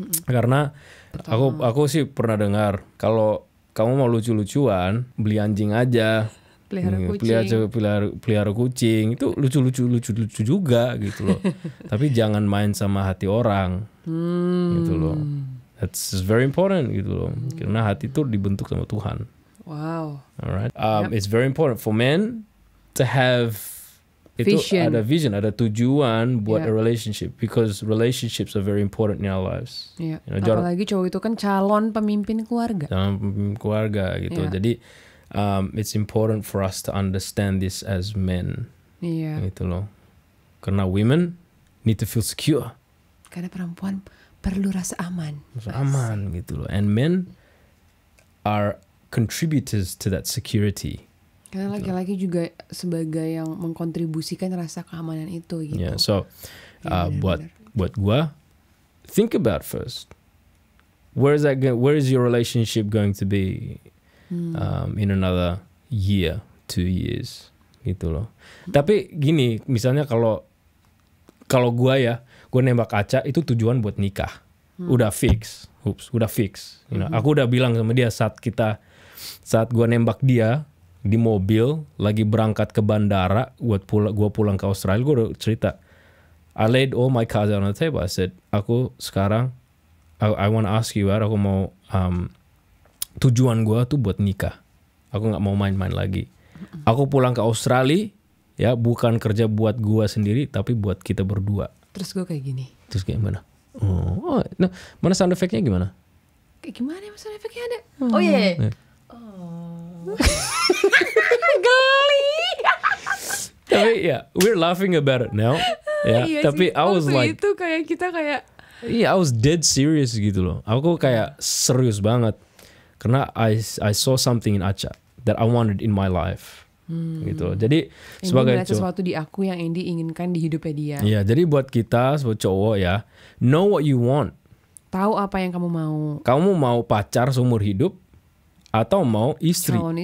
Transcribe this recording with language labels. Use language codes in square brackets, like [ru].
[id] Karena aku sih pernah dengar kalau kamu mau lucu-lucuan, beli anjing aja. Pelihara kucing itu lucu juga gitu loh. Tapi jangan main sama hati orang, gitu loh. [en] That's very important [id] gitu loh. Karena hati itu dibentuk sama Tuhan. [en] Wow. Alright. It's very important for men to have vision. [id] Ada vision, ada tujuan buat [en] a relationship, because relationships are very important in our lives. You know, [id] apalagi cowok itu kan calon pemimpin keluarga. Gitu. Jadi [en] it's important for us to understand this as men. [id] Gitu loh. Karena [en] women need to feel secure. [id] Karena perempuan perlu rasa aman. Aman gitu loh. [en] And men are contributors to that security. [id] Karena laki-laki juga sebagai yang mengkontribusikan rasa keamanan itu gitu. [en] Yeah, so [id] buat gua, [en] think about first. Where is your relationship going to be in another year, 2 years, [id] gitu loh. Tapi gini, misalnya kalau gua nembak Aca itu tujuan buat nikah. Udah fix. [en] You know, [id] aku udah bilang sama dia saat gua nembak dia di mobil lagi berangkat ke bandara gua pulang ke Australia, gua udah cerita, [en] I laid all my cards on the table. I said, [id] aku sekarang [en] I want to ask you out, [id] aku mau tujuan gua tuh buat nikah. Aku nggak mau main-main lagi. Aku pulang ke Australia ya bukan kerja buat gua sendiri, tapi buat kita berdua. Terus gua kayak gini. Terus kayak gimana? Nah, mana sound effect-nya gimana? Kayak gimana ya sound effect-nya ada? Oh iya. Geli. Tapi [en] we're laughing about it now. [id] Tapi [en] I was like, [id] itu kayak kita kayak [en] I was dead serious gitu loh. [id] Aku kayak serius banget. [en] Karena I saw something in Aca that I wanted in my life. [id] Gitu loh. Jadi sebagai sesuatu di aku yang Andy inginkan di hidupnya dia. Iya, jadi buat kita sebagai cowok ya, [en] know what you want. [id] Tahu apa yang kamu mau. Kamu mau pacar seumur hidup atau mau istri?